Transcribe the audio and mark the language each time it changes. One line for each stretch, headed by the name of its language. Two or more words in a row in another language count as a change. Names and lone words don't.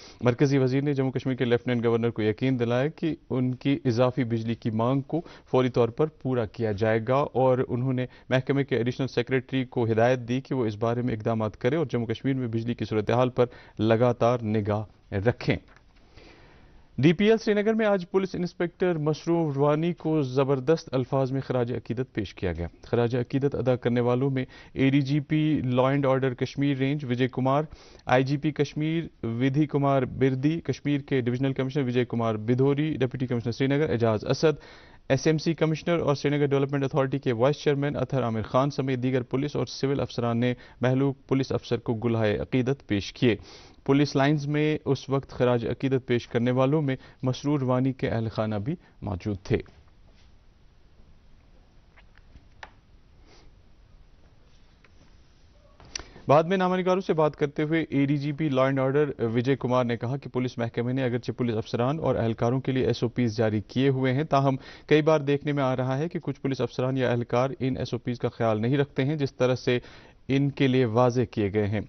Urdu: مرکزی وزیر نے جموں کشمیر کے لیفٹیننٹ گورنر کو یقین دلایا کہ ان کی اضافی بجلی کی مانگ کو فوری طور پر پورا کیا جائے گا اور انہوں نے محکمے کے
English: ایڈیشنل سیکریٹری
Urdu: کو ہدایت دی کہ وہ اس بارے میں اقدامات کرے اور جموں کشمیر میں بجلی کی صورتحال پر لگاتار نگاہ رکھیں۔ ڈی پی ایل سری نگر میں آج
English: پولیس انسپکٹر
Urdu: مسرور وانی کو زبردست الفاظ میں خراج عقیدت پیش کیا گیا۔ خراج عقیدت ادا کرنے والوں میں اے ڈی جی پی
English: لا اینڈ آرڈر
Urdu: کشمیر رینج وجے کمار، آئی جی پی کشمیر ودھی کمار بردی، کشمیر کے
English: ڈویژنل کمشنر
Urdu: وجے کمار بدھوری،
English: ڈپٹی کمشنر
Urdu: سری نگر اعجاز اسد، ایس ایم سی کمشنر اور سری نگر ڈیولپمنٹ اتھارٹی کے
English: وائس چیئرمین
Urdu: اطہر عامر خان سمیت دیگر پولیس اور سول افسران نے مہلوک پولیس افسر کو گلہائے عقیدت پیش کیے۔
English: پولیس لائنز
Urdu: میں اس وقت خراج عقیدت پیش کرنے والوں میں مسرور وانی کے اہل خانہ بھی موجود تھے۔ بعد میں نامہ نگاروں سے بات کرتے ہوئے اے ڈی جی پی
English: لا اینڈ آرڈر
Urdu: وجے کمار نے کہا کہ پولیس محکمے نے اگرچہ پولیس افسران اور اہلکاروں کے لیے ایس او پیز جاری کیے ہوئے ہیں، تاہم کئی بار دیکھنے میں آ رہا ہے کہ کچھ پولیس افسران یا اہلکار ان ایس او پیز کا خیال نہیں رکھتے ہیں جس طرح سے ان کے لیے واضح کیے گئے ہیں۔